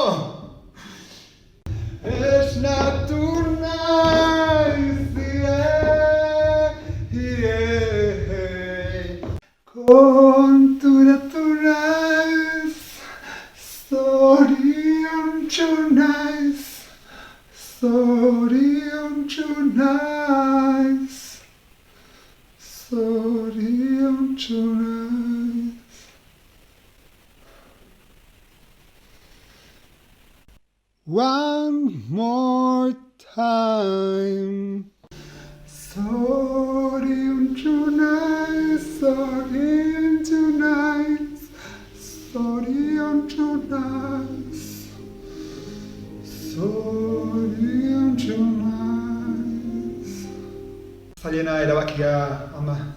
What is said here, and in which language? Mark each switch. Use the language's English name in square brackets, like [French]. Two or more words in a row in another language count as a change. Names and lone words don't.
[Basque] Esnatu naiz, konturatu naiz, zoriontsu naiz, zoriontsu naiz, zoriontsu naiz. [English] One more time. [Basque] Zoriontsu naiz, zoriontsu naiz, zoriontsu naiz, zoriontsu naiz. Zailena erabakia, ama.